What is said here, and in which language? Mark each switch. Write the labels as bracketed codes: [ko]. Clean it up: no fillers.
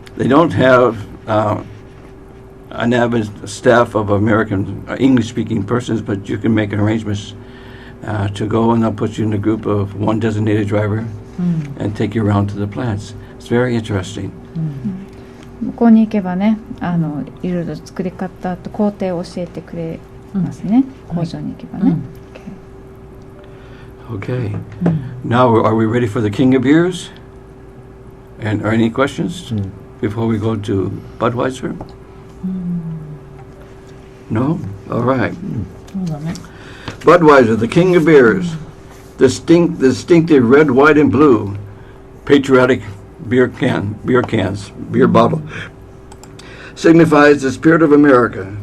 [en] They don't have an avid staff of American English-speaking persons, but you can make arrangements to go, and they'll put you in a group of one designated driver and take you around to the plants. It's very interesting. [ja] 向こうに行けばね、いろいろ作り方と工程を教えてくれますね。工場に行けばね。 Okay. [en] Now, are we ready for the King of Beers? And are any questions before we go to Budweiser? No? All right. [ja] そうだね。 [en] Budweiser, the king of beers. Distinctive red, white, and blue patriotic beer bottle signifies the spirit of America.